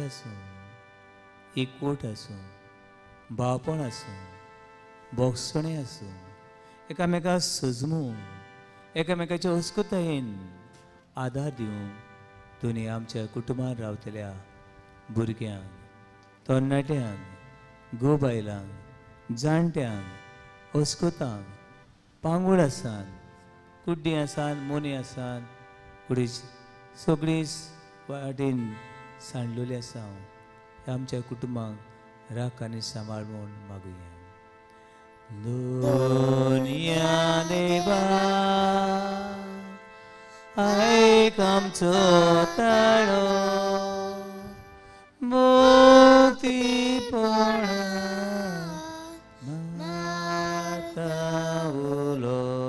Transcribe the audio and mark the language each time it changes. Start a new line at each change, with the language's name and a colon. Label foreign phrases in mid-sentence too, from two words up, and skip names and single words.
Konkani: आसूं, एकवट आसूं, भावपण आसूं, बोगसणे आसूं, एकामेकाक सजमूं, एकामेकाच्या अस्कुतायेन आदार दिवंक दुनिया आमच्या कुटुंबान रावतल्या भुरग्यांक, तरणाट्यांक, घोव-बायलांक, जाणट्यांक, अस्कुतांक, पांगूड आसान, कुड्डी आसान, मोनी आसान, कुडी सगळींच वाटेन सांडलेली आसा, हे आमच्या कुटुंबाक राख आनी सांबाळ म्हूण मागुया. दुनिया देवा आयक आमचो ताळो, मुक्तीपणा मारता उलो.